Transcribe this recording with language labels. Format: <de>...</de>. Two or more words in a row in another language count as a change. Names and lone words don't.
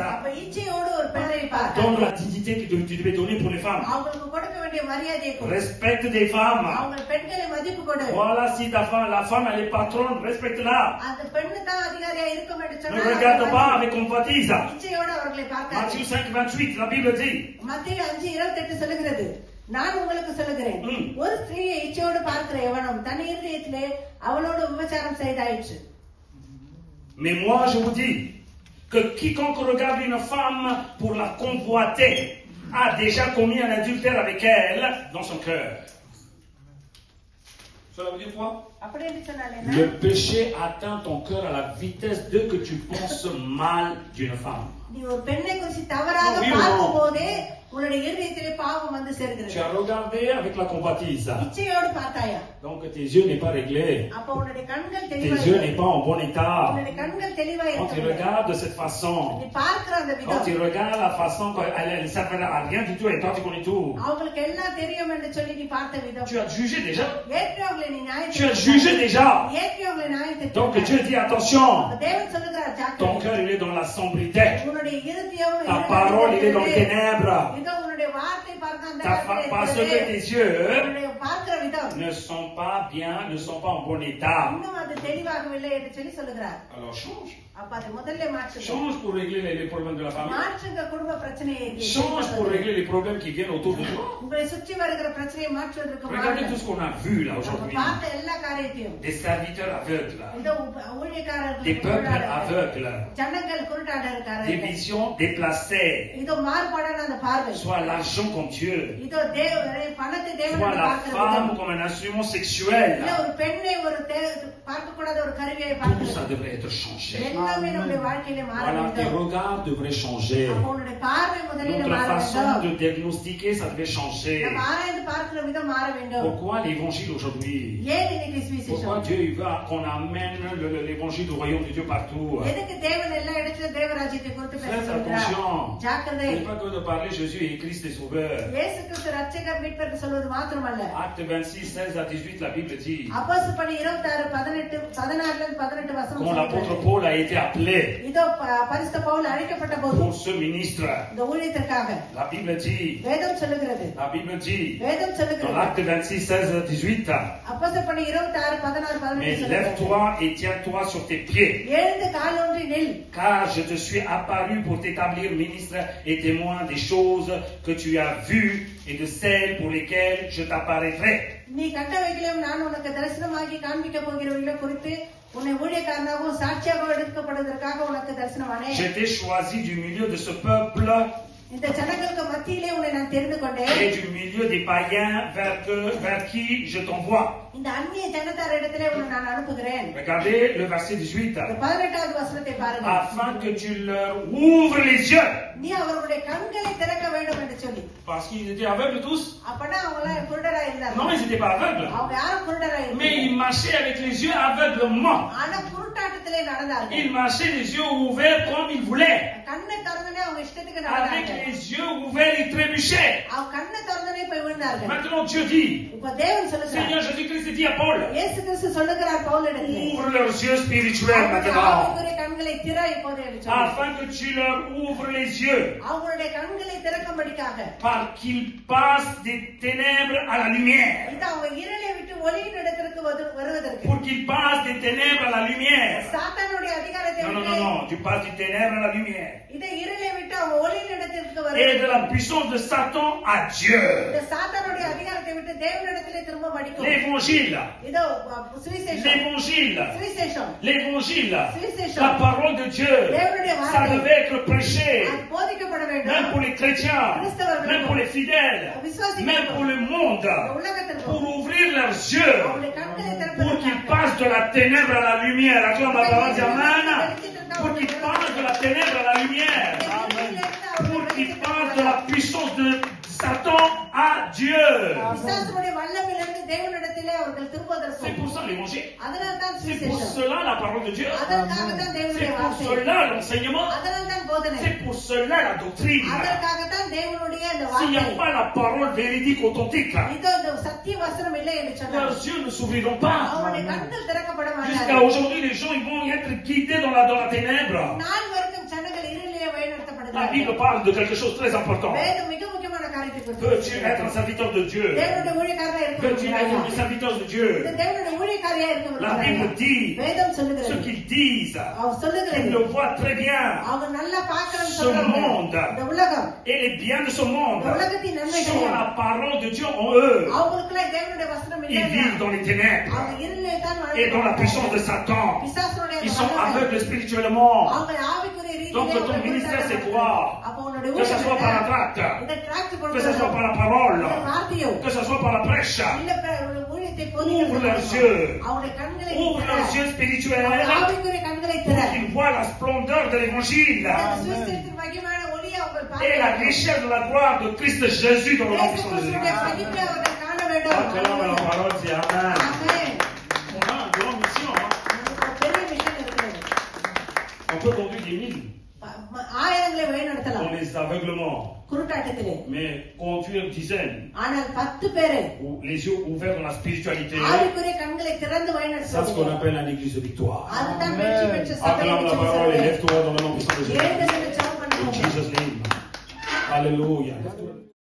<fr>Donne la dignité que tu devais donner pour les femmes. Respecte des femmes. Voilà, si la femme elle est patronne, respecte-la. Ne regarde pas avec convoitise. Matthieu 5, 28, la Bible dit.</fr> <ta>நான் உங்களுக்கு சொல்லுகிறேன் ஒரு ஸ்திரீயை இச்சையோடு பார்க்கிற எவனும் தன் இதயத்திலே அவளோடு விபச்சாரம் செய்தாயிற்று.</ta> <fr>Mais moi je vous dis que quiconque regarde une femme pour la convoiter a déjà commis un adultère avec elle dans son cœur. Cela veut dire quoi? Le péché atteint ton cœur à la vitesse de que tu penses mal d'une femme.</fr> <ta>நீ ஒரு பெண்ணை குறித்து தவறாக பார்க்கும்போதே உன்னுடைய இதயத்திலே பாவம் வந்து சேர்கிறது.</ta> <fr>Tu as regardé avec la convoitise.</fr> <ta>இச்சையோடு பார்த்தாயா?</ta> <fr>Donc tes yeux n'est pas réglés.</fr> <ta>அப்ப உன்னுடைய கண்கள் தெளிவாக</ta> <fr>Tes yeux n'est pas en bon état.</fr> <ta>உன்னுடைய கண்கள் தெளிவாக</ta> <fr>Quand tu regardes de cette façon.</fr> <ta>நீ பார்க்கிற அந்த விதம்.</ta> <fr>Quand tu regardes la façon elle s'appelle à rien du tout et toi tu connais tout.</fr> <ta>அவங்களுக்கு எல்லாம் தெரியும் என்று சொல்லி நீ பார்த்த விதம்.</ta> <fr>Tu as jugé déjà.</fr> <ta>ஏற்கனவே நீ நியாயம்.</ta> <fr>Tu as jugé déjà.</fr> <ta>ஏற்கனவே நியாயம்.</ta> <fr>Donc Dieu dit attention.</fr> <ta>தேவன் சொல்லுகிறார் ஜாக்கிரதை.</ta> <fr>Ton cœur il est dans la sombrité.</fr> <ta>உன்னுடைய இதயம்</ta> <fr>Ta parole il est dans les ténèbres.</fr> <ta>இதோ உன்னுடைய வார்த்தை பார்க்க அந்த</ta> <fr>Parce que tes yeux</fr> <ta>உன்னுடைய பார்க்கிற விதம்</ta> <fr>ne sont pas bien, ne sont pas en bon état.</fr> <ta>இன்னும் அது தெளிவாகவில்லை என்று சொல்லி சொல்லுகிறார்.</ta> <fr>Alors change.</fr> <ta>அப்ப அது முதல்ல மாற்றுங்க.</ta> <fr>Change pour régler les problèmes de la famille.</fr> <ta>மாற்றுங்க குடும்ப பிரச்சனையை.</ta> <fr>Change pour régler les problèmes qui viennent autour de toi.</fr> <ta>உங்களை சுற்றி வருகிற பிரச்சனையை மாற்றுவதற்கு</ta> <fr>Regardez tout ce qu'on a vu là aujourd'hui.</fr> <ta>பார்த்த எல்லா காரியத்தையும்.</ta> <fr>Des serviteurs aveugles.</fr> <ta>இந்த ஊழியக்காரர்கள்.</ta> <fr>Des peuples aveugles.</fr> <ta>ஜனங்கள் குருடாக இருக்காங்க.</ta> <fr>Des visions déplacées.</fr> <ta>இது மாறுபாடான அந்த பார்வை.</ta> <fr>Soit l'argent comme Dieu.</fr> <ta>இது தேவனை பணத்தை தேவனை பார்க்கிறது.</ta> <fr>Soit la femme comme un instrument sexuel.</fr> <ta>இல்ல ஒரு பெண்ணை ஒரு பார்க்க கூடாத ஒரு கருவியை பார்க்கிறது.</ta> <fr>Tout ça devrait être changé. Voilà, tes regards devraient changer. Notre façon de diagnostiquer, ça devait changer.</fr> <ta>பார்க்கிற விதம் மாற வேண்டும்.</ta> <fr>Pourquoi l'évangile aujourd'hui?</fr> <ta>ஏன் இன்னைக்கு சுவிசேஷம்?</ta> <fr>Pourquoi Dieu il veut qu'on amène l'évangile du royaume de Dieu partout?</fr> <ta>எதுக்கு தேவன் எல்லா இடத்திலும் தேவராஜ்யத்தை குறித்து</ta> <fr>Faites</fr> <ta>பேசுகிறார்?</ta> <fr>attention.</fr> <ta>ஜாக்கிரதை.</ta> <fr>Ce n'est pas que de parler Jésus et Christ est sauveur.</fr> <ta>இயேசு கிறிஸ்து ரட்சகர் மீட்பர் என்று சொல்வது மாத்திரமல்ல.</ta> <fr>Acte 26, 16 à 18, la Bible dit</fr> <ta>அப்போஸ்தலர் பணி 26 16 18 வசனம்</ta> <fr>quand l'apôtre Paul a été appelé</fr> <ta>இதோ பரிசுத்த பவுல் அழைக்கப்பட்ட போது</ta> <fr>pour ce ministre,</fr> <ta>இந்த ஊழியத்திற்காக</ta> <fr>la Bible dit,</fr> <ta>வேதம் சொல்லுகிறது வேதம்</ta> <fr>dans</fr> <ta>சொல்லுகிறது</ta> <fr>l'acte 26, 16 à 18,</fr> <ta>அப்போஸ்தலர் பணி 26 16 18</ta> <fr>mais</fr> <ta>சொல்லுகிறது</ta> <fr>lève-toi et tiens-toi sur tes pieds,</fr> <ta>எழுந்து காலூன்றி நில்</ta> <fr>car je te suis apparu pour t'établir ministre et témoin des choses que tu as vues et de celles pour lesquelles je t'apparaîtrai.</fr> <ta>நீ கண்டவைகளையும் நான் உனக்கு தரிசனமாகி காண்பிக்க போகிறவைகளை குறித்து உன்னை ஊழியக்காரனாகவும் சாட்சியாக எடுக்கப்படுவதற்காக உனக்கு தரிசனமானேன்.</ta> <fr>Je t'ai choisi du milieu de ce peuple</fr> <ta>இந்த ஜனங்களுக்கு மத்தியிலே உன்னை நான் தெரிந்து கொண்டேன்.</ta> <fr>et du milieu des païens vers qui je t'envoie.</fr> <ta>இந்த அந்நிய ஜனத்தார் இடத்திலே உன்னை நான் அனுப்புகிறேன்.</ta> <fr>Regardez le verset 18.</fr> <ta>18வது வசனத்தை பாருங்கள்.</ta> <fr>Afin que tu leur ouvres les yeux.</fr> <ta>நீ அவர்களுடைய கண்களை திறக்க வேண்டும் என்று சொல்லி.</ta> <fr>Parce qu'ils étaient aveugles tous.</fr> <ta>அப்பனா அவங்க குருடரா இருந்தாங்க.</ta> <fr>Non, ils n'étaient pas aveugles.</fr> <ta>அவங்க யாரும் குருடரா இல்ல.</ta> <fr>Mais ils marchaient avec les yeux aveuglement.</fr> <ta>ஆனா குருட்டாட்டத்திலே நடந்தாங்க.</ta> <fr>Ils marchaient les yeux ouverts comme ils voulaient.</fr> <ta>கண்ணை திறந்தனே அவங்க இஷ்டத்துக்கு</ta> <fr>Avec</fr> <ta>நடந்தாங்க.</ta> <fr>les yeux ouverts, ils trébuchaient.</fr> <ta>அவங்க கண்ணை திறந்தனே போய் விழுந்தாங்க.</ta> <fr>Maintenant Dieu dit,</fr> <ta>இப்ப தேவன் சொல்லுகிறார்.</ta> <fr>Seigneur Jésus-Christ dit à Paul,</fr> <ta>இயேசு கிறிஸ்து சொல்லுகிறார் பவுலிடத்திலே.</ta> <fr>ouvre leurs yeux spirituels maintenant.</fr> <ta>அவங்களுடைய கண்களை திற இப்போது என்று சொல்லி.</ta> <fr>Afin que tu leur ouvres les yeux.</fr> <ta>அவங்களுடைய கண்களை திறக்கும்படிக்காக.</ta> <fr>Par qu'ils passent des ténèbres à la lumière.</fr> <ta>இது அவங்க இருளை விட்டு ஒளியின் இடத்திற்கு வருவதற்கு.</ta> <fr>Pour qu'ils passent des ténèbres à la lumière.</fr> <ta>சாத்தானுடைய அதிகாரத்தை</ta> <fr>Non,</fr> <ta>விட்டு.</ta> <fr>non, tu passes des ténèbres à la lumière.</fr> <ta>இதை இருளை விட்டு அவங்க ஒளியின் இடத்திற்கு</ta> <fr>Et</fr> <ta>வருவதற்கு.</ta> <fr>de la puissance de Satan à Dieu.</fr> <ta>இந்த சாத்தானுடைய அதிகாரத்தை விட்டு தேவனிடத்திலே திரும்ப படிக்கும்.</ta> <fr>L'évangile.</fr> <ta>இதோ சுவிசேஷம்.</ta> <fr>L'évangile.</fr> <ta>சுவிசேஷம்.</ta> <fr>L'évangile.</fr> <ta>சுவிசேஷம்.</ta> <fr>La parole de Dieu.</fr> <ta>தேவனுடைய</ta> <fr>Ça</fr> <ta>வார்த்தை.</ta> <fr>devait être prêché.</fr> <ta>அது போதிக்கப்பட</ta> <fr>Même</fr> <ta>வேண்டும்.</ta> <fr>pour les chrétiens. Même pour les fidèles. Même pour le monde.</fr> <ta>உலகத்திற்கு.</ta> <fr>Pour ouvrir leurs yeux.</fr> <ta>அவங்களுடைய கண்களை</ta> <fr>Pour qu'ils</fr> <ta>திறப்பதற்காக.</ta> <fr>passent de la ténèbre à la lumière. Acclame la parole, dis Amen. Pour qu'ils passent de la ténèbre à la lumière. Pour qu'ils passent de la puissance de Satan à Dieu.</fr> <ta>பிசாசுடைய வல்லமையிலிருந்து தேவனிடத்திலே அவர்கள் திரும்புவதற்கு.</ta> <fr>C'est pour ça l'évangile.</fr> <ta>அதனால்தான்</ta> <fr>C'est pour</fr> <ta>சுவிசேஷம்.</ta> <fr>cela la parole de Dieu.</fr> <ta>அதற்காகத்தான்</ta> <fr>C'est</fr> <ta>தேவனுடைய</ta> <fr>pour</fr> <ta>வார்த்தை.</ta> <fr>cela l'enseignement.</fr> <ta>அதனால்தான் போதனை.</ta> <fr>C'est pour cela la doctrine.</fr> <ta>அதற்காகத்தான் தேவனுடைய அந்த</ta> <fr>S'il n'y a</fr> <ta>வார்த்தை.</ta> <fr>pas la parole véridique authentique,</fr> <ta>இதோ இந்த சத்திய வசனம் இல்லை என்று சொன்னார்.</ta> <fr>leurs yeux ne s'ouvriront pas.</fr> <ta>அவருடைய கண்கள் திறக்கப்பட</ta> <fr>Jusqu'à</fr> <ta>மாட்டார்கள்.</ta> <fr>aujourd'hui, les gens ils vont être guidés dans la ténèbre.</fr> <ta>நாள் வரைக்கும் ஜனங்கள் இருளிலே</ta> <fr>La</fr> <ta>வழிநடத்தப்படுகிறார்கள்.</ta> <fr>Bible parle de quelque chose de très important.</fr> <ta>வேதம் மிக முக்கியமான காரியத்தை குறித்து</ta> <fr>Veux-tu être un serviteur de Dieu?</fr> <ta>தேவனுடைய ஊழியக்காரரா இருக்க</ta> <fr>Veux-tu être un serviteur de Dieu?</fr> <ta>இந்த தேவனுடைய ஊழியக்காரியா இருக்க</ta> <fr>La Bible dit,</fr> <ta>வேதம்</ta> <fr>ce</fr> <ta>சொல்லுகிறது.</ta> <fr>qu'ils disent,</fr> <ta>அவர்</ta> <fr>ils</fr> <ta>சொல்லுகிறது.</ta> <fr>le voient très bien.</fr> <ta>அவங்க நல்லா பார்க்கறன்னு</ta> <fr>Ce</fr> <ta>சொல்றாங்க.</ta> <fr>monde.</fr> <ta>இந்த உலகம்,</ta> <fr>Et les biens de ce monde</fr> <ta>இந்த உலகத்தின்</ta> <fr>sont</fr> <ta>நன்மைகள்</ta> <fr>la parole de Dieu en eux.</fr> <ta>அவங்களுக்குள்ள தேவனுடைய வசனம்</ta> <fr>Ils</fr> <ta>இல்லை.</ta> <fr>vivent dans les ténèbres</fr> <ta>அவங்க இருளிலே தான்</ta> <fr>et dans la puissance de Satan.</fr> <ta>பிசாசுடைய</ta> <fr>Ils sont aveugles spirituellement.</fr> <ta>அவங்க ஆவிக்குரிய ரீதியிலே</ta> <fr>Donc ton ministère c'est quoi?</fr> <ta>அப்ப உன்னுடைய</ta> <fr>Que ce soit par la tract,</fr> <ta>இந்த டிராக்ட்</ta> <fr>que ce soit par la parole,</fr> <ta>வார்த்தையோ</ta> <fr>que ce soit par la prêche.</fr> <ta>இல்ல ஊழியத்தை</ta> <fr>Ouvre leurs yeux.</fr> <ta>அவருடைய கண்களை</ta> <fr>Ouvre leurs yeux spirituels</fr> <ta>ஆவிக்குரிய கண்களை திற.</ta> <fr>pour qu'ils voient la splendeur de l'évangile</fr> <ta>சுவிசேஷத்தின் மகிமையான ஒளியை அவர்கள்</ta> <fr>et la</fr> <ta>பார்க்க</ta> <fr>richesse de la gloire de Christ Jésus dans le nom puissant de</fr> <ta>கிறிஸ்துவினுடைய</ta> <fr>Jésus.</fr> <ta>மகிமையை அவர்கள் காண வேண்டும்.</ta> <fr>Acclame la parole, c'est Amen.</fr> <ta>ஆமென்.</ta> <fr>On a une grande mission. Hein?</fr> <ta>நமக்கு ஒரு பெரிய மிஷன் இருக்கிறது.</ta> <fr>On peut conduire des mille</fr> <ta>ஆயிரங்களை</ta> <fr>dans</fr> <ta>வழிநடத்தலாம்</ta> <fr>les aveuglements,</fr> <ta>குருட்டாட்டத்திலே.</ta> <fr>mais conduire dizaines</fr> <ta>ஆனால் 10 பேரை</ta> <fr>ou les yeux ouverts dans la spiritualité,</fr> <ta>ஆவிக்குரிய கண்களை திறந்து</ta> <fr>ça c'est ce qu'on</fr> <ta>வழிநடத்துவது.</ta> <fr>appelle un église de victoire.</fr> <ta>அதுதான் வெற்றி பெற்ற சபை</ta> <fr>Acclame</fr> <ta>என்று</ta> <fr>la parole et</fr> <ta>சொல்லுகிறது.</ta> <fr>lève-toi dans le nom puissant de Jésus.</fr> <ta>எழுந்து நின்று ஜெபம்</ta> <en>In</en> <ta>பண்ணுவோம்.</ta> <en>Jesus' name. Alléluia.</en>